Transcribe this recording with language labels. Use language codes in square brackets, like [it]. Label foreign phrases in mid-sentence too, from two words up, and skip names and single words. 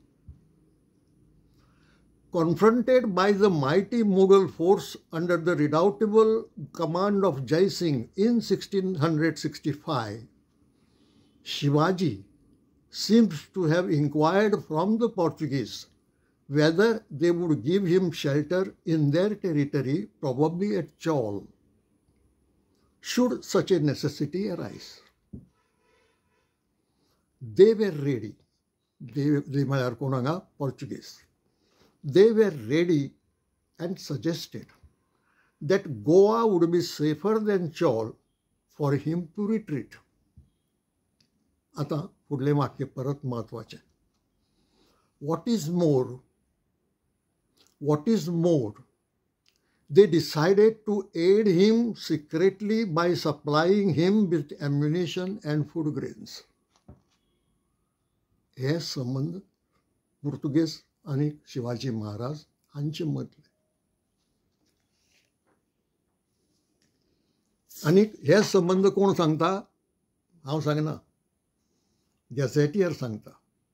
[en] confronted by the mighty Mughal force under the redoubtable command of Jai Singh in 1665, Shivaji seems to have inquired from the Portuguese whether they would give him shelter in their territory, probably at Chaul, should such a necessity arise. They were ready. They [kok] म्हळ्यार कोण हांगा? [en] Portuguese. They were ready and suggested that Goa would be safer than Chaul for him to retreat. [kok] आता फुडलें वाक्य परत महत्वाचें. [en] What is more, they decided to aid him secretly by supplying him with ammunition and food grains. [kok] हे संबंध पुर्तुगेज आनी शिवाजी महाराज हांचे मदले. आनी हे संबंध कोण सांगता? हांव सांगना, गॅझेटियर सांगता.